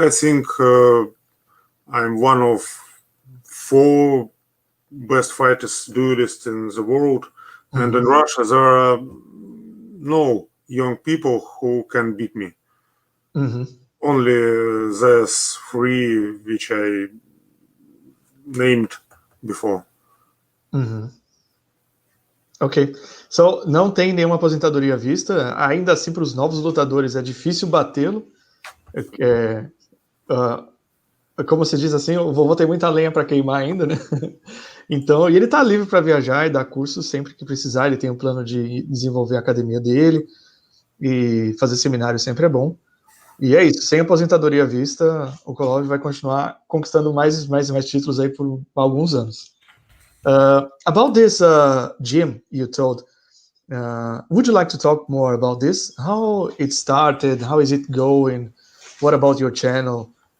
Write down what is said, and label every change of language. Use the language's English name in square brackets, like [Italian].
[English] I think I'm one of 4 best fighters, duelists in the world. And in Russia, there are no young people who can beat me. Only there's 3 which I named before. Ok. [Portuguese] So, não tem nenhuma aposentadoria à vista. Ainda assim, para os novos lutadores, é difícil batê-lo. Como se diz assim, o vovô tem muita lenha para queimar ainda, né? Então, e ele está livre para viajar e dar cursos sempre que precisar. Ele tem um plano de desenvolver a academia dele e fazer seminário sempre é bom. E é isso, sem aposentadoria à vista, o Ukolov vai continuar conquistando mais títulos aí por alguns anos. [English] About this gym you told, would you like to talk more about this? How it started? How is it going? What about your channel?